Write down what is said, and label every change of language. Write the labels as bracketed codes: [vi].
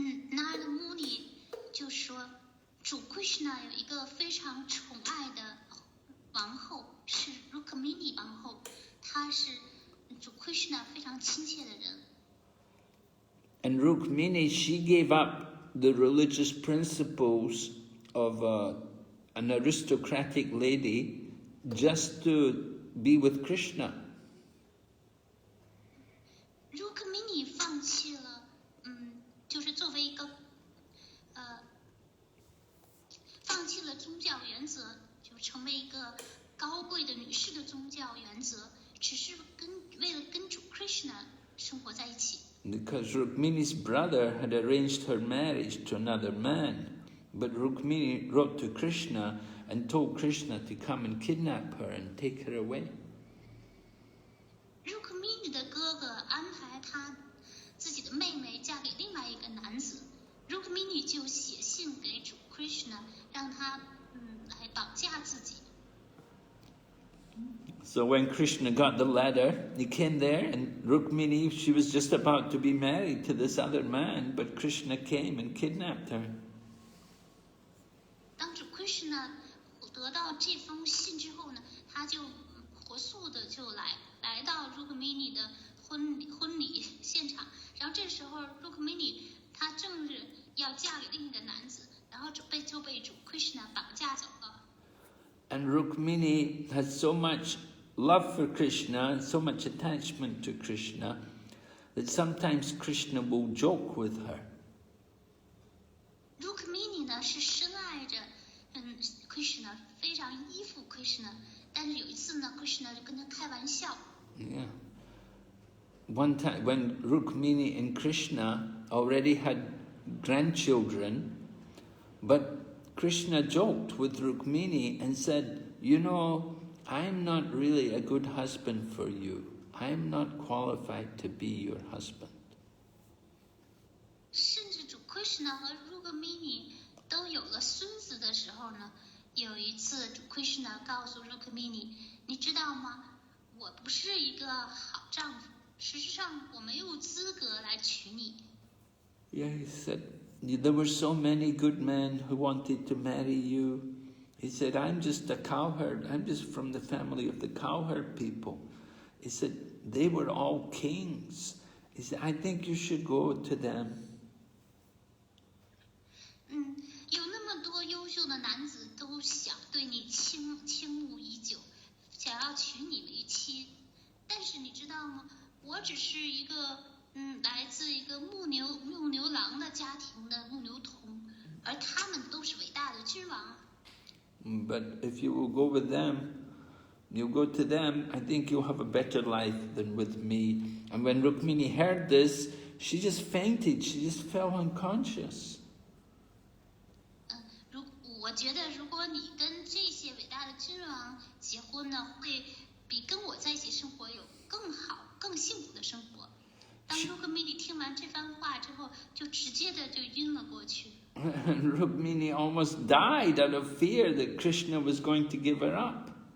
[zh] 拿德穆尼就说，主 Krishna 有一个非常宠爱的王后，是 Rukmini 王后，她是主 Krishna 非常亲切的人。 [en] And Rukmini, she gave up the religious principles of an aristocratic lady just to be with Krishna. [zh] Rukmini 放弃了，就是作为一个，放弃了宗教原则，就成为一个高贵的女士的宗教原则，只是为了跟主 Krishna 生活在一起。 [en] Because Rukmini's brother had arranged her marriage to another man, but Rukmini wrote to Krishna and told Krishna to come and kidnap her and take her away. [zh] Rukmini 的哥哥安排他自己的妹妹嫁给另外一个男子， Rukmini 就写信给主 Krishna， 让他来绑架自己。 [en] So when Krishna got the letter, he came there, and Rukmini, she was just about to be married to this other man, but Krishna came and kidnapped her. [zh] 当主 Krishna 得到这封信之后呢，他就火速的就来到 Rukmini 的婚礼现场，然后这时候 Rukmini 她正是要嫁给另一个男子，然后就被主 Krishna 绑架走了。 [en] And Rukmini has so much love for Krishna and so much attachment to Krishna that sometimes Krishna will joke with her. [zh] Rukmini 呢是深爱着Krishna， 非常依附 Krishna， 但是有一次呢 Krishna 就跟他开玩笑。 [en] Yeah. One time when Rukmini and Krishna already had grandchildren, but Krishna joked with Rukmini and said, you know, I'm not really a good husband for you. I'm not qualified to be your husband. [zh] 甚至主 Krishna 和 Rukmini 都有了孙子的时候呢，有一次主 Krishna 告诉 Rukmini， 你知道吗？我不是一个好丈夫，事实上我没有资格来娶你。 [en] Yeah, he said, there were so many good men who wanted to marry you. He said, I'm just a cowherd. I'm just from the family of the cowherd people. He said, they were all kings. He said, I think you should go to them. [zh] 有那么多优秀的男子都想对你倾慕已久，想要娶你为妻，但是你知道吗？我只是一个来自一个牧牛郎的家庭的牧牛童，而他们都是伟大的君王。 [en] But if you will go with them, you go to them, I think you'll have a better life than with me. And when Rukmini heard this, she just fainted. She just fell unconscious. [zh] 我觉得如果你跟这些伟大的君王结婚呢，会比跟我在一起生活有更好、更幸福的生活。当 Rukmini 听完这番话之后，就直接的就晕了过去。 [en] Rukmini almost died out of fear that Krishna was going to give her up.